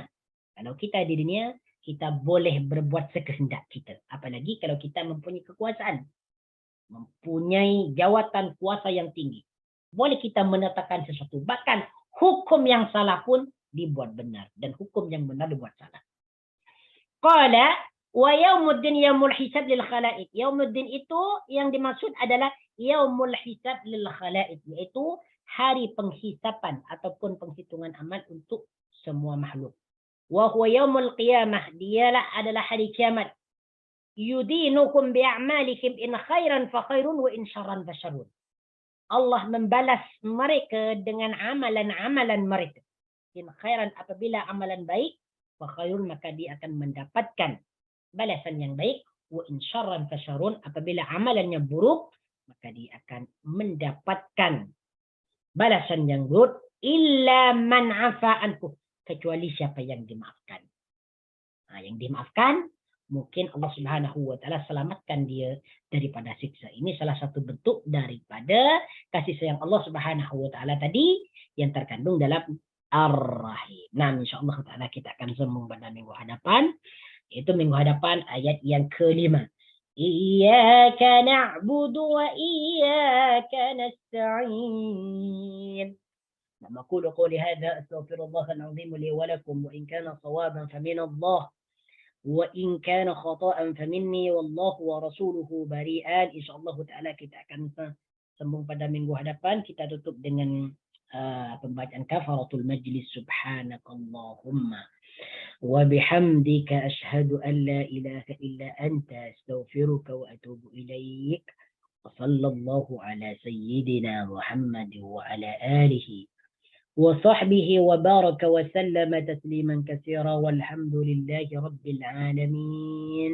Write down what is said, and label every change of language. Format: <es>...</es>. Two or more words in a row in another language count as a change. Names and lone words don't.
<ms>Kalau kita di dunia, kita boleh berbuat sekehendak kita. Apalagi kalau kita mempunyai kekuasaan, mempunyai jawatan kuasa yang tinggi. Boleh kita menetapkan sesuatu. Bahkan hukum yang salah pun dibuat benar. Dan hukum yang benar dibuat salah.</ms> <ar>قال ويوم الدين يوم الحساب للخلائق.</ar> <ms>Yaumuddin itu yang dimaksud adalah</ms> <ar>يوم الحساب للخلائق.</ar> <ms>Iaitu hari penghisapan ataupun penghitungan amal untuk semua makhluk.</ms> <ar>وهو يوم القيامة.</ar> <ms>Dialah adalah hari kiamat.</ms> <ar>يدينكم بأعمالكم إن خيرا فخير وإن شرا فشر.</ar> <ms>Allah membalas mereka dengan amalan-amalan mereka.</ms> <ar>إن خيرا</ar> <ms>apabila amalan baik,</ms> <ar>فخير</ar> <ms>maka dia akan mendapatkan balasan yang baik.</ms> <ar>وإن شرا فشر,</ar> <ms>apabila amalannya buruk, maka dia akan mendapatkan balasan yang buruk.</ms> <ar>إلا من عفا عنه,</ar> <ms>kecuali siapa yang dimaafkan. Nah, yang dimaafkan, mungkin</ms> <ar>الله سبحانه وتعالى</ar> <ms>selamatkan dia daripada siksa. Ini salah satu bentuk daripada kasih sayang</ms> <ar>الله سبحانه وتعالى</ar> <ms>tadi yang terkandung dalam Ar-Rahim. Nah,</ms> <ar>إن شاء الله تعالى</ar> <ms>kita akan sambung pada minggu hadapan. Itu minggu hadapan ayat yang kelima.</ms> <ar>إياك نعبد وإياك نستعين. أقول قولي هذا أستغفر الله العظيم لي ولكم وإن كان صوابا فمن الله وإن كان خطأ فمني والله ورسوله بريئان. إن شاء الله تعالى</ar> <ms>kita akan sambung pada minggu hadapan. Kita tutup dengan pembacaan</ms> <ar>كفارة المجلس. سبحانك اللهم وبحمدك أشهد أن لا إله إلا أنت أستغفرك وأتوب إليك. وصلى الله على سيدنا محمد وعلى آله وصحبه وبارك وسلم تسليما كثيرا والحمد لله رب العالمين.</ar>